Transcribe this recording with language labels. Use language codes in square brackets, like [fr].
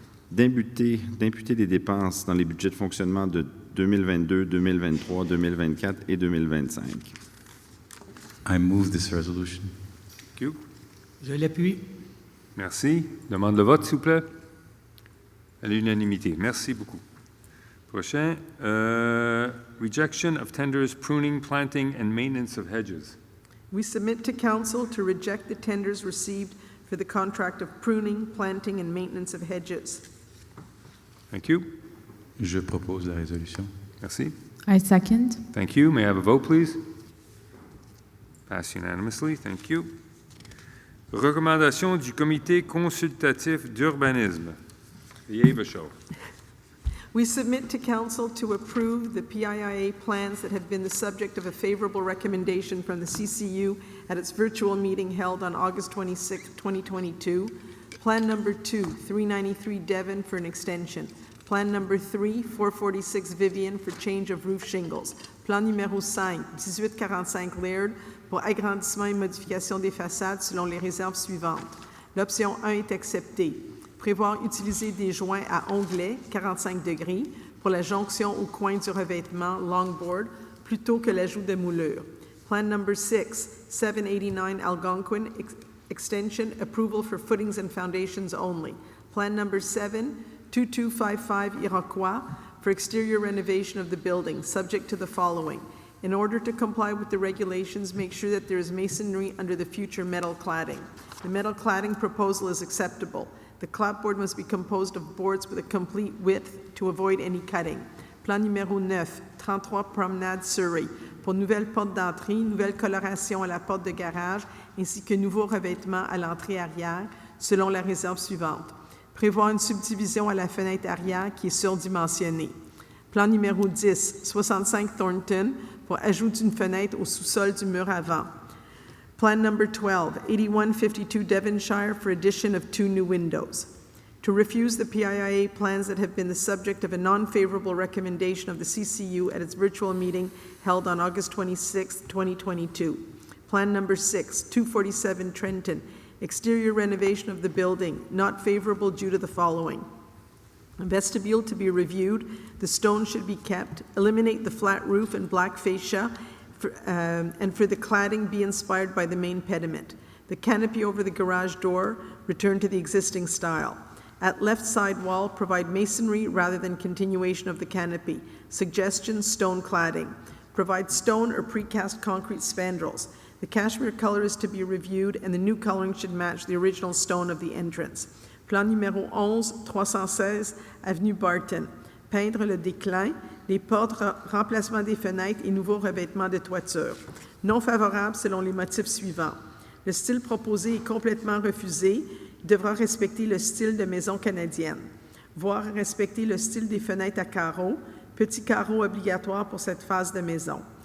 [fr] D'imputer des dépenses dans les budgets de fonctionnement de 2022, 2023, 2024 et 2025. [en] I move this resolution. Thank you. [fr] Je l'appuie. Merci. Demande le vote, s'il vous plaît. À l'unanimité. Merci beaucoup. Prochain. [en] Rejection of tenders, pruning, planting, and maintenance of hedges. We submit to Council to reject the tenders received for the contract of pruning, planting, and maintenance of hedges. Thank you. [fr] Je propose la résolution. Merci. [en] I second. Thank you. May I have a vote, please? Pass unanimously. Thank you. [fr] Recommandation du Comité consultatif d'urbanisme. The Ava Show. [en] We submit to Council to approve the PIIA plans that have been the subject of a favorable recommendation from the CCU at its virtual meeting held on August 26, 2022. Plan number 2, 393 Devon for an extension. Plan number 3, 446 Vivian for change of roof shingles. [fr] Plan numéro 5, 1845 Laird pour agrandissement et modification des façades selon les réserves suivantes. L'option 1 est acceptée. Prévoir utiliser des joints à onglets 45 degrés pour la jonction au coin du revêtement longboard plutôt que l'ajout de moulures. [en] Plan number 6, 789 Algonquin extension, approval for footings and foundations only. Plan number 7, 2255 Iroquois for exterior renovation of the building, subject to the following. In order to comply with the regulations, make sure that there is masonry under the future metal cladding. The metal cladding proposal is acceptable. The clapboard must be composed of boards with a complete width to avoid any cutting. Plan numéro 9, 33 Promenade Surrey, pour nouvelle porte d'entrée, nouvelle coloration à la porte de garage, ainsi que nouveau revêtement à l'entrée arrière, selon la réserve suivante. Prévoir une subdivision à la fenêtre arrière qui est surdimensionnée. Plan numéro 10, 65 Thornton, pour ajout d'une fenêtre au sous-sol du mur avant. Plan number 12, 8152 Devonshire for addition of 2 new windows. To refuse the PIIA plans that have been the subject of a non-favorable recommendation of the CCU at its virtual meeting held on August 26, 2022. Plan number 6, 247 Trenton, exterior renovation of the building, not favorable due to the following. Vestibule to be reviewed, the stone should be kept, eliminate the flat roof and black fascia, and for the cladding be inspired by the main pediment. The canopy over the garage door, return to the existing style. At left side wall, provide masonry rather than continuation of the canopy. Suggestions, stone cladding. Provide stone or precast concrete spandrels. The cashmere color is to be reviewed and the new coloring should match the original stone of the entrance. [fr] Plan numéro 11, 316, avenue Barton. Peindre le déclin, les portes, remplacement des fenêtres et nouveau revêtement de toiture. Non favorable selon les motifs suivants. Le style proposé est complètement refusé. Il devra respecter le style de maison canadienne. Voire respecter le style des fenêtres à carreaux, petits carreaux obligatoires pour cette phase de maison.